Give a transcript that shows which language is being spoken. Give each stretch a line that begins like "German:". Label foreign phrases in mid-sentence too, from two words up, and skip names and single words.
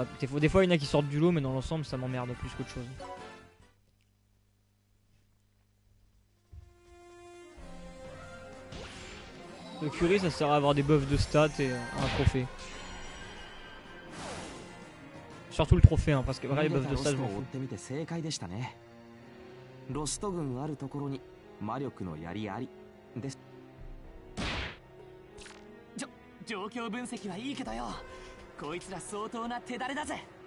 French: Des fois, il y en a qui sortent du lot, mais dans l'ensemble, ça m'emmerde plus qu'autre chose. Le curry, ça sert à avoir des buffs de stats et un trophée. Surtout le trophée, hein, parce que voilà, les buffs de stats, je m'en fous.
Japanese: ロスト軍あるところに魔力の槍ありです。状況分析はいいけどよ、こいつら相当な手だれだぜ。